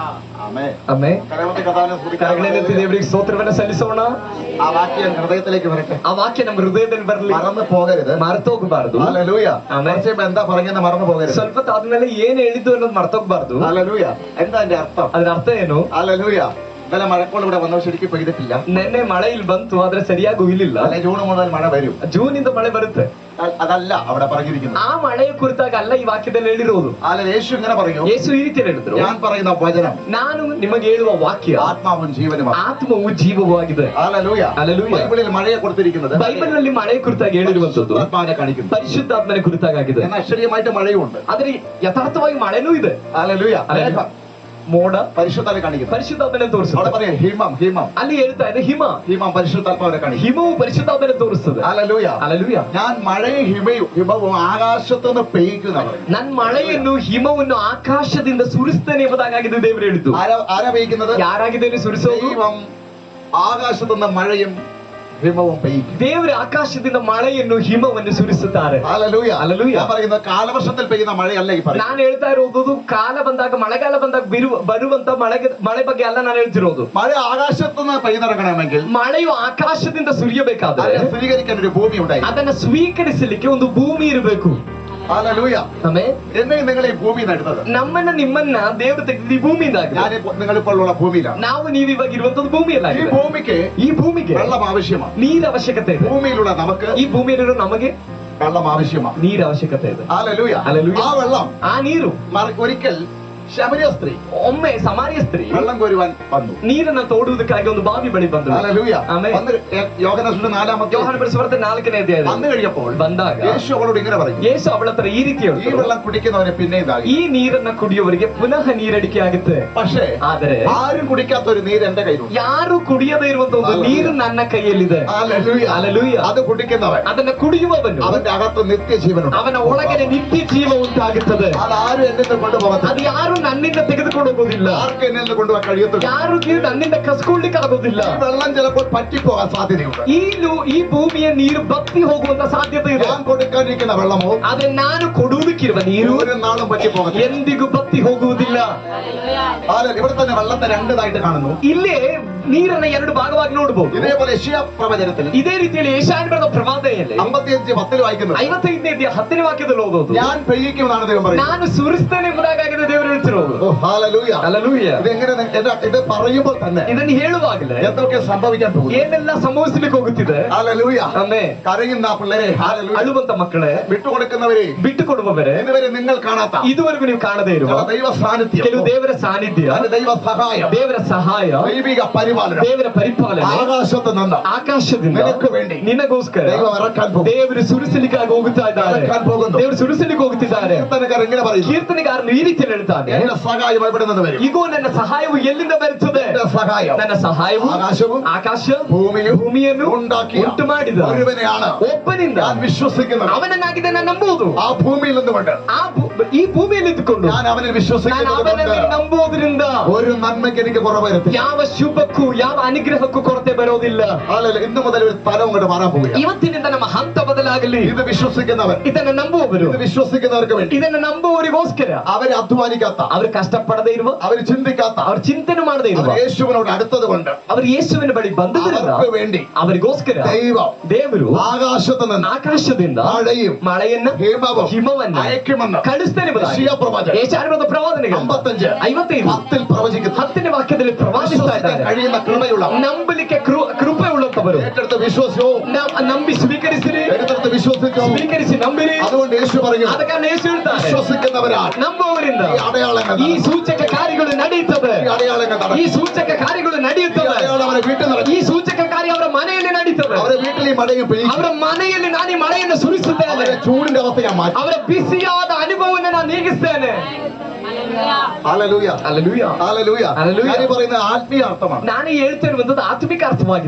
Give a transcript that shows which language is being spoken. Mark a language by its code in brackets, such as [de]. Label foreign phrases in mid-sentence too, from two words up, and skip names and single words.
[kn] ಆಮೆನ್. ಕರಗಳೆತ್ತಿ ದೇವರಿಗೆ ಸ್ತೋತ್ರವನ್ನು ಸಲ್ಲಿಸೋಣ. [ml] ആ വാക്യ ಹೃದಯത്തിലേക്ക് വരട്ടെ. [kn] ಆ ವಾಕ್ಯ ನಮ್ಮ ಹೃದಯದಲ್ಲಿ ಬರಲಿ, ಮರೆತು ಹೋಗരുത്, ಮರೆತು ಹೋಗಬಾರದು. [ml] ഹല്ലേലൂയ. [kn] ಆಮೆನ್. [ml] എന്താ പറഞ്ഞെന്ന് മറന്നു പോകരുത്. [kn] ಸ್ವಲ್ಪ ಆದ್ಮೇಲೆ ಏನ್ ಹೇಳಿದ್ದು ಅನ್ನೋದು ಮರ್ತೋಗ್ಬಾರ್ದು. [ml] ഹല്ലേലൂയ. എന്താ അതിന്റെ അർത്ഥം? [kn] ಅದರ ಅರ್ಥ ಏನು? [ml] ഹല്ലേലൂയ. ഇന്നലെ മഴക്കോൾ ഇവിടെ വന്നപ്പോൾ ശരിക്കും പെയ്തിട്ടില്ല. [kn] ನೆನ್ನೆ ಮಳೆ ಇಲ್ಲಿ ಬಂತು, ಆದ್ರೆ ಸರಿಯಾಗಿ ಹುಯ್ಲಿಲ್ಲ. [ml] അല്ലെ ജൂൺ മുതൽ മഴ വരും, [kn] ಜೂನ್ ಇಂದ ಮಳೆ ಬರುತ್ತೆ. [ml] അതല്ല അവിടെ പറഞ്ഞിരിക്കുന്നത്. [kn] ಆ ಮಳೆಯ ಕುರಿತಾಗ ಅಲ್ಲ ಈ ವಾಕ್ಯದಲ್ಲಿ ಹೇಳಿರೋದು. [ml] അല്ല, യേശു ഇങ്ങനെ പറഞ്ഞു, [kn] ಯೇಸು ಈ ರೀತಿ ಹೇಳಿದ್ರು, [ml] ഞാൻ പറയുന്ന വചനം [kn] ನಾನು ನಿಮಗೆ ಹೇಳುವ ವಾಕ್ಯ [ml] ആത്മാവും ജീവനുമാണ്. [kn] ಆತ್ಮವು ಜೀವವೂ ಆಗಿದೆ. [ml] ഹല്ലേലൂയ. ഹല്ലേലൂയ. ബൈബിളിൽ മഴയെ കൊടുത്തിരിക്കുന്നത് [kn] ಬೈಬಲ್ ನಲ್ಲಿ ಮಳೆಯ ಕುರಿತಾಗಿ ಹೇಳಿರುವಂತದ್ದು [ml] ആത്മാവിനെ കാണിക്കുന്നു. [kn] ಪರಿಶುದ್ಧಾತ್ಮನ ಕುರಿತಾಗಿದೆ. [ml] എന്നാൽ അക്ഷരീയമായിട്ട് മഴയുണ്ട്. [kn] ಆದ್ರೆ ಯಥಾರ್ಥವಾಗಿ ಮಳೆನೂ ಇದೆ. [ml] ഹല്ലേലൂയ. [kn] ಮೋಡ [ml] പരിശുദ്ധാത്മാവിനെ കാണിക്കുന്നു. [kn] ಪರಿಶುದ್ಧಾತ್ಮನ [ml] അവിടെ [kn] ತೋರಿಸುತ್ತೆ. [ml] പറയാം ഹിമം, ഹിമം. [kn] ಅಲ್ಲಿ ಹೇಳ್ತಾ ಇದೆ ಹಿಮ. [ml] ഹിമം പരിശുദ്ധാത്മാവിനെ കാണിക്കുന്നു. [kn] ಹಿಮವು ಪರಿಶುದ್ಧಾತ್ಮನ ತೋರಿಸ್ತದೆ. [ml] ഹല്ലേലൂയ. [kn] ಹಲ್ಲೆಲೂಯ. [ml] ഞാൻ മഴയും ഹിമവും ആകാശത്തുനിന്ന് പെയ്യുന്ന [kn] ನನ್ನ ಮಳೆಯನ್ನು ಹಿಮವನ್ನು ಆಕಾಶದಿಂದ ಸುರಿಸ್ತೇನೆ ಎಂಬುದಾಗಿದೆ ದೇವರು ಹೇಳಿದ್ದು. [ml] ആരാ പെയ്യുന്നത്? [kn] ಯಾರಾಗಿದೆ ಸುರಿಸೋದು? [ml] ദൈവം ആകാശത്തുനിന്ന് മഴയും ഹിമവും പെയ്യും. [kn] ದೇವರ ಆಕಾಶದಿಂದ ಮಳೆಯನ್ನು ಹಿಮವನ್ನು ಸುರಿಸುತ್ತಾರೆ. [ml] ഹല്ലേലൂയ. ഹല്ലേലൂയ. ഞാൻ പറയുന്നത് കാലവർഷത്തിൽ പെയ്യുന്ന മഴയല്ല ഈ പറയുന്നത്. [kn] ನಾನು ಹೇಳ್ತಾ ಇರೋದು ಕಾಲ ಬಂದಾಗ ಮಳೆಗಾಲ ಬಂದಾಗ ಬರುವಂತ ಮಳೆ ಬಗ್ಗೆ ಅಲ್ಲ ನಾನು ಹೇಳ್ತಿರೋದು. [ml] മഴ ആകാശത്തുനിന്ന് പെയ്തിറങ്ങണമെങ്കിൽ [kn] ಮಳೆಯು ಆಕಾಶದಿಂದ ಸುರಿಯಬೇಕಾದ್ರೆ [ml] സ്വീകരിക്കാൻ ഒരു ഭൂമി ഉണ്ടായി. [kn] ಅದನ್ನ ಸ್ವೀಕರಿಸಲಿಕ್ಕೆ ಒಂದು ಭೂಮಿ ಇರಬೇಕು. [ml] ഹല്ലേലൂയ. [kn] ಆಮೆನ್. [ml] എന്നെ നിങ്ങൾ ഈ ഭൂമിയിൽ എടുത്തത്, [kn] ನಮ್ಮನ್ನ ನಿಮ್ಮನ್ನ ದೇವರು ತೆಗೆದು ಈ ಭೂಮಿಯಿಂದ [ml] ഞാൻ നിങ്ങളിപ്പോൾ ഉള്ള ഭൂമിയിലാണ്. [kn] ನಾವು ನೀವು ಇವಾಗ ಇರುವಂತದ್ದು ಭೂಮಿಯಲ್ಲ. [ml] ഈ ഭൂമിക്ക് വെള്ളം ആവശ്യമാണ്. [kn] ನೀರ ಅವಶ್ಯಕತೆ ಇದೆ. [ml] ഭൂമിയിലുള്ള നമുക്ക് [kn] ಈ ಭೂಮಿಯಲ್ಲಿರೋ ನಮಗೆ [ml] വെള്ളം ആവശ്യമാണ്. [kn] ನೀರ ಅವಶ್ಯಕತೆ ಇದೆ. [ml] ഹല്ലേലൂയ. ഹല്ലേലൂയ. ആ വെള്ളം, [kn] ಆ ನೀರು [ml] ഒരിക്കൽ ശമരിയ സ്ത്രീ [kn] ಒಮ್ಮೆ ಸಮಾರ್ಯ ಸ್ತ್ರೀ [ml] വെള്ളം കോരുവാൻ വന്നു. [kn] ನೀರನ್ನ ತೋಡುವುದಕ್ಕಾಗಿ ಒಂದು ಬಾವಿ ಬಳಿ ಬಂದಳು. [ml] ഹല്ലേലൂയ. [kn] ആಮೆൻ. [ml] യോഹന്നാൻ സുവിശേഷം 4-ാമത്തെ [kn] ಯೋಹಾನನ ಸುವಾರ್ತೆ 4ನೇ ಅಧ್ಯಾಯ [ml] വന്നു കഴിഞ്ഞപ്പോൾ [kn] ಬಂದಾಗ [ml] യേശു അവളോട് ഇങ്ങനെ പറഞ്ഞു, [kn] ಯೇಸು ಅವಳ ಹತ್ರ ಈ ರೀತಿ [ml] ഈ [kn] ಹೇಳಿದ್ರು, [ml] വെള്ളം കുടിക്കുന്നവരെ പിന്നെ ഇതാകും. [kn] ಈ ನೀರನ್ನ ಕುಡಿಯುವವರಿಗೆ ಪುನಃ ನೀರಡಿಕೆ ಆಗುತ್ತೆ. [ml] പക്ഷേ [kn] ಆದರೆ [ml] ആരും കുടിക്കാത്ത ഒരു നീര് എന്റെ കയ്യിലുണ്ട്. [kn] ಯಾರು ಕುಡಿಯದೇ ಇರುವಂತ ಒಂದು ನೀರು ನನ್ನ ಕೈಯಲ್ಲಿದೆ. [ml] ഹല്ലേലൂയ. ഹല്ലേലൂയ. അത് കുടിക്കുന്നവൻ, [kn] ಅದನ್ನ ಕುಡಿಯುವವನು [ml] അവന്റെ അകത്ത് നിത്യജീവനുണ്ട്. [kn] ಅವನ ಒಳಗಡೆ ನಿತ್ಯ ಜೀವ ಉಂಟಾಗುತ್ತದೆ. [ml] അതാരും എന്നെ കൊണ്ടുപോകത്തില്ല. [kn] ಅದು ಯಾರು ನನ್ನಿಂದ ತೆಗೆದುಕೊಂಡು ಹೋಗೋದಿಲ್ಲ. [ml] ആർക്ക് എന്നെ കൊണ്ടുപോകാൻ കഴിയത്തില്ല. [kn] ಯಾರಿಗೆ ನನ್ನಿಂದ ಕಸ್ಕೊಳ್ಳಿಕ್ಕೆ ಆಗೋದಿಲ್ಲ. [ml] ഈ വെള്ളം ചിലപ്പോൾ പറ്റിപ്പോകാൻ സാധ്യതയുണ്ട്. [kn] ಈ ಭೂಮಿಯ ನೀರು ಬತ್ತಿ ಹೋಗುವಂತ ಸಾಧ್ಯತೆ ಇದೆ. [ml] ഞാൻ കൊടുക്കാനിരിക്കുന്ന വെള്ളമോ [kn] ಆದ್ರೆ ನಾನು ಕೊಡುವುದಕ್ಕಿರುವ ನೀರು [ml] ഒരു നാളും പറ്റിപ്പോകത്തില്ല. [kn] ಎಂದಿಗೂ ಬತ್ತಿ ಹೋಗುವುದಿಲ್ಲ. [ml] ഇവിടെ തന്നെ വെള്ളത്തെ രണ്ടായിട്ട് കാണുന്നു. [kn] ಇಲ್ಲೇ ನೀರನ್ನ ಎರಡು ಭಾಗವಾಗಿ ನೋಡಬಹುದು. [ml] ഇതേപോലെ യെശയ്യാ പ്രവചനത്തിൽ [kn] ಇದೇ ರೀತಿಯಲ್ಲಿ ಯೆಶಾಯನ ಬರೆದ ಪ್ರವಾದನೆಯಲ್ಲಿ [ml] 55:10 വായിക്കുന്നു. [kn] 55:10 ವಾಕ್ಯದಲ್ಲಿ ಓದೋದು, [ml] ഞാൻ പെയ്യിക്കുമെന്നാണ് ദൈവം പറയുന്നത്. [kn] ನಾನು ಸುರಿಸ್ತೇನೆ ಎಂಬುದಾಗಿದೆ ದೇವರು ಹೇಳ್ತಿರೋದು. [ml] ഓ ഹല്ലേലൂയ. [kn] ಹಲ್ಲೆಲೂಯಾ. [ml] ഇതെങ്ങനെ ഇത് പറയുമ്പോൾ തന്നെ [kn] ಇದನ್ನು ಹೇಳುವಾಗಲೇ [ml] എന്തൊക്കെ സംഭവിക്കാൻ പോകുന്നു? [kn] ಏನೆಲ್ಲ ಸಂಭವಿಸಲಿಕ್ಕೆ ಹೋಗುತ್ತಿದೆ. [ml] ഹല്ലേലൂയ. [kn] ಆಮೆನ್. [ml] കരയുന്ന പിള്ളേരെ, ഹല്ലേലൂയ, [kn] ಅಳುವಂತ ಮಕ್ಕಳೇ, [ml] വിട്ടുകൊടുക്കുന്നവരെ, [kn] ಬಿಟ್ಟು ಕೊಡುವವರೇ, [ml] ഇതുവരെ നിങ്ങൾ കാണാത്ത [kn] ಇದುವರೆಗೂ ನೀವು ಕಾಣದೇ ಇರುವ [ml] ദൈവ സാന്നിധ്യം, [kn] ಕೆಲವು ದೇವರ ಸಾನ್ನಿಧ್ಯ, [ml] ദൈവ സഹായം, [kn] ದೇವರ ಸಹಾಯ, [ml] ദൈവിക പരിപാലനം [kn] ದೇವರ ಪರಿಪಾಲನೆ [ml] ആകാശത്ത് നിന്ന് [kn] ಆಕಾಶದಿಂದ [ml] നിനക്ക് വേണ്ടി [kn] ನಿನಗೋಸ್ಕರ [ml] ദൈവം ഇറക്കാൻ പോകും. [kn] ದೇವರು ಸುರಿಸಲಿಕ್ಕಾಗಿ ಹೋಗುತ್ತಾ ಇದ್ದಾರೆ. [ml] ഇറക്കാൻ പോകുന്നു. [kn] ದೇವರು ಸುರಿಸಲಿಕ್ಕೆ ಹೋಗುತ್ತಿದ್ದಾರೆ. [ml] കീർത്തനക്കാരൻ ഇങ്ങനെ പറയുന്നു, [kn] ಕೀರ್ತನೆಗಾರನು ಈ ರೀತಿಯಲ್ಲಿ ಹೇಳ್ತಾನೆ, [ml] എന്റെ സഹായം എവിടെ നിന്ന് വരും? [kn] ಇಗೋ ನನ್ನ ಸಹಾಯವು ಎಲ್ಲಿಂದ ಬರುತ್ತದೆ? [ml] എന്റെ സഹായം [kn] ನನ್ನ ಸಹಾಯವು [ml] ആകാശവും [kn] ಆಕಾಶ ഭൂമിಯನ್ನು ഉണ്ടാക്കിയ ಉಂಟು ಮಾಡಿದ [ml] ഒരുവനെയാണ് [kn] ಒಬ್ಬನಿಂದ [ml] ഞാൻ വിശ്വസിക്കുന്നത്. [kn] ಅವನನ್ನಾಗಿದೆ ನಾನು ನಂಬುವುದು. [ml] ആ ഭൂമിയിൽ നിന്നുകൊണ്ട് [kn] ಈ ಭೂಮಿಯಲ್ಲಿ ಇದ್ದುಕೊಂಡು [ml] ഞാൻ അവനിൽ [kn] ನಾನು [ml] വിശ്വസിക്കുന്നത് [kn] ಅವನಲ್ಲಿ ನಂಬುವುದರಿಂದ [ml] ഒരു നന്മയ്ക്ക് എനിക്ക് കുറവ് വരത്തില്ല. [kn] ಯಾವ ಶುಭಕ್ಕೂ ಯಾವ ಅನುಗ್ರಹಕ್ಕೂ ಕೊರತೆ ಬರೋದಿಲ್ಲ. [ml] ഇന്ന് മുതൽ ഒരു തലം അങ്ങോട്ട് മാറാൻ പോവുകയാണ്. [kn] ಇವತ್ತಿನಿಂದ ನಮ್ಮ ಹಂತ ಬದಲಾಗಲಿ. [ml] ഇത് വിശ്വസിക്കുന്നവർ, [kn] ಇದನ್ನು ನಂಬುವವರು, [ml] ഇത് വിശ്വസിക്കുന്നവർക്ക് വേണ്ടി, [kn] ಇದನ್ನು ನಂಬುವವರಿಗೋಸ್ಕರ, [ml] അവരെ അധ്വാനിക്കാത്ത, [kn] ಅವರು ಕಷ್ಟಪಡದೇ ಇರುವ, [ml] അവർ ചിന്തിക്കാത്ത, [kn] ಅವರು ಚಿಂತನೆ ಮಾಡದೇ ಇರುವ, [ml] അവർ യേശുവിനോട് അടുത്തത് കൊണ്ട്, [kn] ಅವರು ಯೇಸುವಿನ ಬಳಿ ಬಂದದರಿಂದ [ml] അവർക്ക് വേണ്ടി [kn] ಅವರಿಗೋಸ್ಕರ ದೇವರು [ml] ആകാശത്ത് നിന്ന് [kn] ಆಕಾಶದಿಂದ ಮಳೆಯನ್ನ ಹಿಮವನ್ನ [ml] അയക്കുമെന്ന് [kn] ಕಳಿಸ್ತಾನೆ. [ml] യെശയ്യാ പ്രവചനം [kn] ಯೆಶಾಯನ ಪ್ರವಾದನೆಗಳು [ml] 55:10 പ്രവചിക്കുന്നു. [kn] 10ನೇ ವಾಕ್ಯದಲ್ಲಿ ಪ್ರವಾದಿಸ್ತಾ ಇದ್ದಾರೆ. [ml] കഴിയുന്ന കൃപയുള്ള, [kn] ನಂಬಲಿಕ್ಕೆ ಕೃಪೆ ಉಳ್ಳಂತವರು [ml] ഏറ്റെടുത്ത് വിശ്വസിച്ചോ, [kn] ನಂಬಿ ಸ್ವೀಕರಿಸಿರಿ, [ml] ഏറ്റെടുത്ത് വിശ്വസിച്ചോ, [kn] ಸ್ವೀಕರಿಸಿ ನಂಬಿರಿ. [ml] അതുകൊണ്ട് യേശു പറഞ്ഞു, [kn] ಆದ ಕಾರಣ ಯೇಸು ಹೇಳ್ತಾರೆ, [ml] വിശ്വസിക്കുന്നവരാൽ [kn] ನಂಬುವವರಿಂದ [ml] ഈ അടയാളങ്ങൾ, [kn] ಈ ಸೂಚಕ ಕಾರ್ಯಗಳು ನಡೆಯುತ್ತವೆ. [ml] ഈ അടയാളങ്ങൾ [kn] ಈ ಸೂಚಕ ಕಾರ್ಯಗಳು ನಡೆಯುತ್ತವೆ. [ml] അവരെ വീട്ടിൽ നടക്കും. [kn] ಈ ಸೂಚಕ ಕಾರ್ಯ ಅವರ ಮನೆಯಲ್ಲಿ ನಡೀತವೆ. [ml] അവരെ വീട്ടിൽ ഈ മഴയും പെയ്യും. [kn] ಅವರ ಮನೆಯಲ್ಲಿ ನಾನು ಈ ಮಳೆಯನ್ನು ಸುರಿಸುತ್ತೇನೆ. [ml] അവരെ ചൂടിന്റെ അവസ്ഥ ഞാൻ മാറ്റും. [kn] ಅವರ ಬಿಸಿಯಾದ ಅನುಭವವನ್ನು ನಾನು ನೀಗಿಸ್ತೇನೆ. [ml] ഹല്ലേലൂയ, ഹല്ലേലൂയ, ഹല്ലേലൂയ. ഹല്ലേലൂയ. ഞാൻ പറയുന്ന ആത്മീയ അർത്ഥമാണ്. [kn] ನಾನು ಹೇಳ್ತಿರುವಂತದ್ದು ಆತ್ಮಿಕ ಅರ್ಥವಾಗಿದೆ.